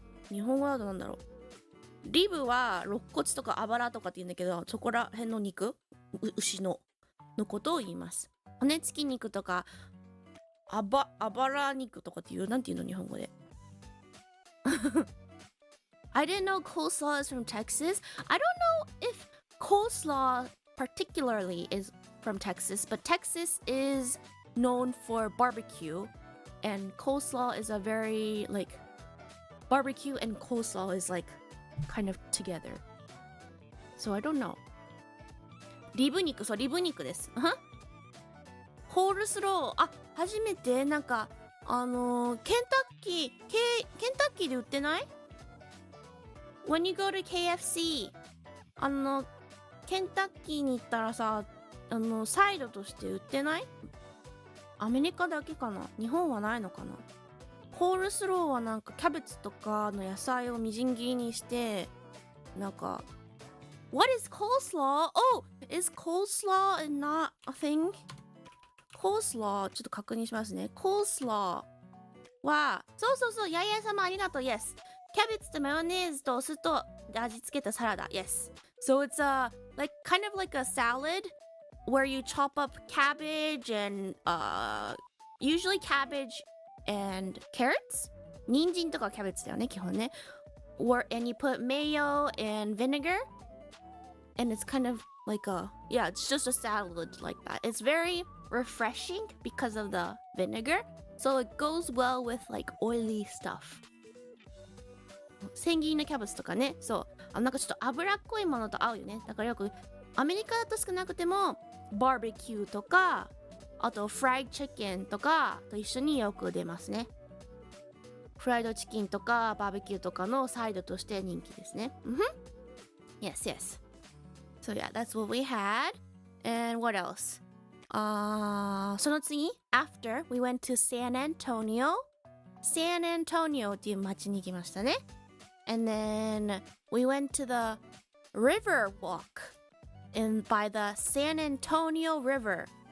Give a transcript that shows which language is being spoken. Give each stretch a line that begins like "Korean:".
Japanese: 日本語だとなんだろう。リブは肋骨とかあばらとかって言うんだけど、そこら辺の肉、牛のことを言います。骨付き肉とかあばら肉とかっていうなんていうの日本語で。
English: I didn't know coleslaw is from Texas. I don't know if coleslaw particularly is from Texas, but Texas is known for barbecue, and coleslaw is a very like barbecue and coleslaw is like kind of together. So I don't know.
Japanese: リブ肉です。コールスロー、初めてなんかケンタッキーで売ってない？
English: When you go to KFC
Japanese: ケンタッキーに行ったらさサイドとして売ってない？アメリカだけかな？日本はないのかな？コールスローはなんかキャベツとかの野菜をみじん切りにしてなんか
English: What is coleslaw? Oh, is coleslaw not a thing?
Japanese: コースラーちょっと確認しますね。コースラーはそうヤイヤイ様ありがとう
English: Yes
Japanese: キャベツとマヨネーズとお酢と味付けたサラダ
English: Yes So it's kind of like a salad where you chop up cabbage and usually cabbage and carrots
Japanese: 人参とかキャベツだよね基本ね
English: and you put mayo and vinegar and it's kind of like it's just a salad like that. It's very refreshing because of the vinegar. So it goes well with like oily stuff.
Japanese: 千切りのキャベツとかね。そうなんかちょっと脂っこいものと合うよね。だからよくアメリカだと少なくてもバーベキューとかあとフライドチキンとかと一緒によく出ますね。フライドチキンとかバーベキューとかのサイドとして人気ですね。Yes
English: So yeah, that's what we had. And what else?
Japanese: その次
English: after we went to San Antonio.
Japanese: San Antonio っていう街に行きましたね。
English: And then we went to the river walk by the San Antonio River.